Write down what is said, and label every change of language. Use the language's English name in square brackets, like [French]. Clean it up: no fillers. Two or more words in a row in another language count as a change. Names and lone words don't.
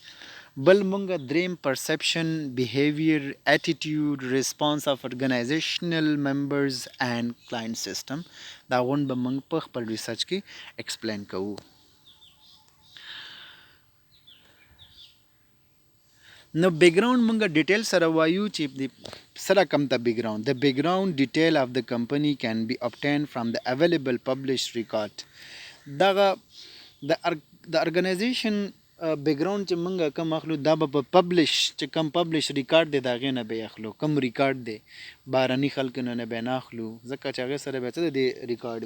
[Pashto] بل مونږ دریم [English] perception, behavior, attitude, response of organizational members and client system. [Pashto] دا غون به مونږ په خپل ریسرچ کې ایکسپلین کوو. نو بیکګراوند مونږ ډیټیل سره وایو چې د سره کم ته بیکګراوند. [English] the background detail of the company can be obtained from the available published record. [Pashto] دغه د ارګنایزیشن بیکګراوند چې مونږ کوم اخلو دا به په پبلش چې کوم [English] publish record [Pashto] دی د هغې نه به اخلو. کوم ریکارډ دی بهرني خلکو نه به نه اخلو ځکه چې هغې سره بیا څه دی ریکارډ.